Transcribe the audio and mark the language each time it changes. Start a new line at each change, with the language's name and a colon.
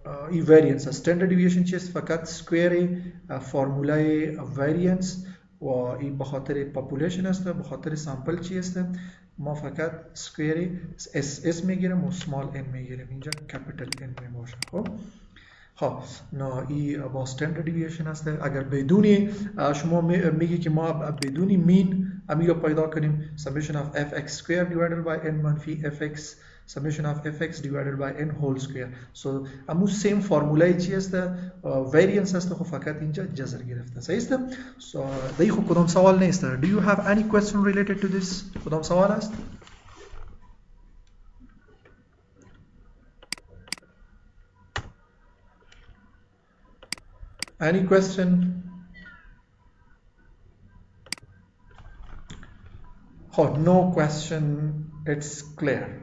Persian: ای variance standard deviation چیست فقط سکویر فرمولای variance و این بخاطر population است بخاطر سامپل چی است ما فقط سکویر اس میگیریم و small n میگیریم اینجا capital N می باشه خب خب ای با standard deviation هسته. اگر بدونی شما میگی که ما بدونی مین امی رو پیدا کنیم
English: summation of fx square divided by n منفی fx summation of fx divided by n whole square.
Persian: so امو سیم فرمولای چی هسته variance هسته خب فقط اینجا جذر گرفته صحیح است. so دی خب کدام سوال نیست.
English: do you have any question related to this؟
Persian: کدام سوال است؟
English: any question؟ oh no question, it's clear.